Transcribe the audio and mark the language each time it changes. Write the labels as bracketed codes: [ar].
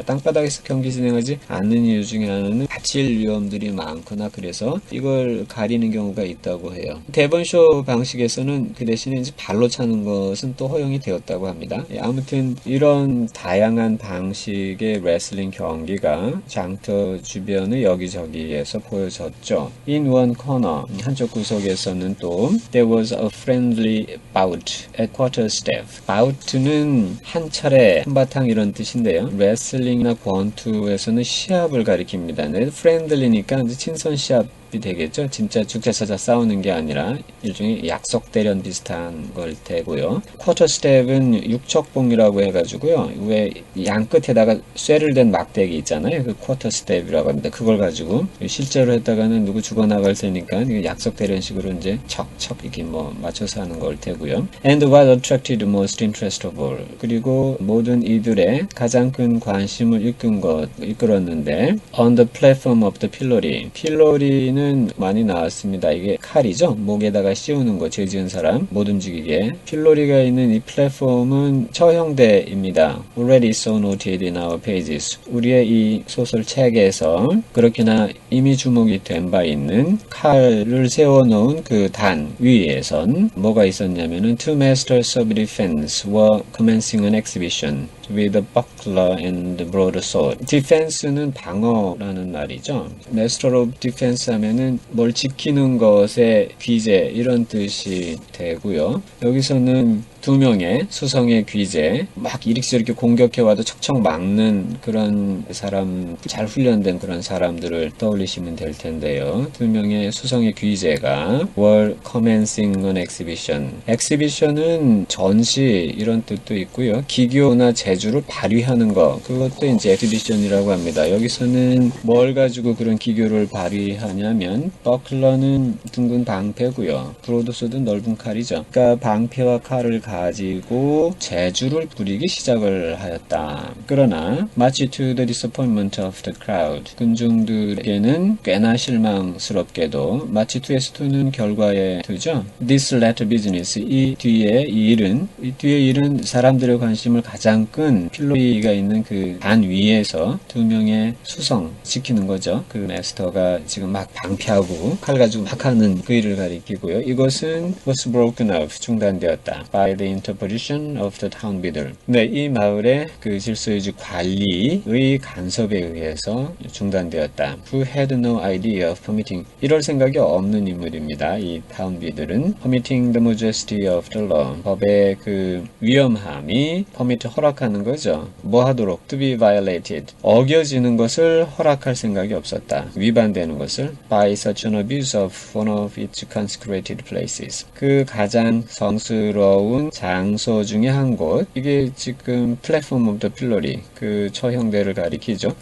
[ko] 땅바닥에서 경기 진행하지 않는 이유 중에 하나는 다칠 위험들이 많거나 그래서 이걸 가리는 경우가 있다고 해요. 데본셔 방식에서는 그 대신에 이제 발로 차는 것은 또 허용이 되었다고 합니다. 아무튼 이런 다양한 방식의 레슬링 경기가 장터 주변의 여기저기에서 보여졌죠. [en] In one corner, [ko] 한쪽 구석에서는 또 [en] There was a friendly bout at quarterstaff. [ko] bout는 한 차례, 한바탕 이런 뜻인데요. 레슬링이나 권투에서는 시합을 가리킵니다. 네, friendly니까 친선 시합 되겠죠. 진짜 죽자사자 싸우는 게 아니라 일종의 약속 대련 비슷한 걸 테고요. 쿼터 스텝은 육척봉이라고 해가지고요. 왜 양 끝에다가 쇠를 댄 막대기 있잖아요. 그 쿼터 스텝이라고 합니다. 그걸 가지고 실제로 했다가는 누구 죽어나갈 테니까 약속 대련식으로 이제 척척 이렇게 뭐 맞춰서 하는 걸 테고요. [en] And what attracted most interest of all. [ko] 그리고 모든 이들의 가장 큰 관심을 이끌었는데 [en] on the platform of the pillory. [ko] 필로리는 많이 나왔습니다. 이게 칼이죠. 목에다가 씌우는 거, 죄 지은 사람 못 움직이게. 필로리가 있는 이 플랫폼은 처형대입니다. [en] Already so noted in our pages. [ko] 우리의 이 소설책에서 그렇게나 이미 주목이 된 바 있는 칼을 세워놓은 그 단 위에선 뭐가 있었냐면은 [en] Two masters of defense were commencing an exhibition with a buckler and broadsword. [ko] Defense는 방어라는 말이죠. Master of Defense 하면은 뭘 지키는 것의 귀재 이런 뜻이 되고요. 여기서는 두 명의 수성의 귀재 막 이릭저릭 공격해와도 척척 막는 그런 사람, 잘 훈련된 그런 사람들을 떠올리시면 될 텐데요. 두 명의 수성의 귀재가 [en] were commencing an exhibition. [ko] exhibition은 전시 이런 뜻도 있고요. 기교나 제조 재주를 발휘하는 거, 그것도 이제 엑스비션이라고 합니다. 여기서는 뭘 가지고 그런 기교를 발휘하냐면 버클러는 둥근 방패고요. 브로드소드는 넓은 칼이죠. 그러니까 방패와 칼을 가지고 재주를 부리기 시작을 하였다. 그러나 [en] much to the disappointment of the crowd, [ko] 군중들에게는 꽤나 실망스럽게도 much to에서 to는 결과에 to죠. [en] This latter business, [ko] 이 뒤의 일은 사람들의 관심을 가장 끈 필로리가 있는 그 단 위에서 두 명의 수성 지키는 거죠. 그 마스터가 지금 막 방패하고 칼 가지고 막 하는 그 일을 가리키고요. [en] 이것은 was broken off, [ko] 중단되었다. [en] by the interposition of the town beadle. [ko] 네, 이 마을의 그 질서유지 관리의 간섭에 의해서 중단되었다. [en] who had no idea of permitting, [ko] 이럴 생각이 없는 인물입니다. 이 town beadle은 [en] permitting the majesty of the law, [ko] 법의 그 위험함이 permit, 허락하는 거죠. 뭐 하도록 [en] to be violated, [ko] 어겨지는 것을 허락할 생각이 없었다. 위반되는 것을 [en] by such an abuse of one of its consecrated places, [ko] 그 가장 성스러운 장소 중에 한 곳, 이게 지금 플랫폼 오브 더 필러리, 그 처형대를 가리키죠.